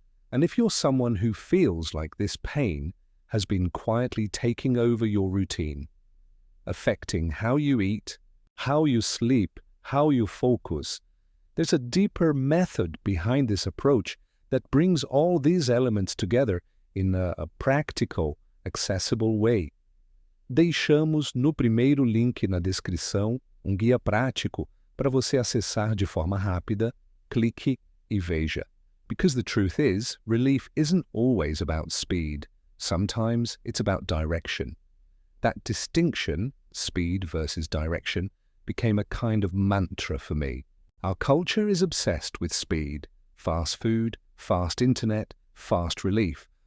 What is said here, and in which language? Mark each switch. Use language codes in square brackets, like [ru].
[en] And if you're someone who feels like this pain has been quietly taking over your routine, affecting how you eat, how you sleep, how you focus, there's a deeper method behind this approach that brings all these elements together in a practical, accessible way. [pt] Deixamos no primeiro link na descrição guia prático para você acessar de forma rápida. Clique e veja. [en] Because the truth is, relief isn't always about speed. Sometimes it's about direction. That distinction, speed versus direction, became a kind of mantra for me. Our culture is obsessed with speed. Fast food, fast internet, fast relief.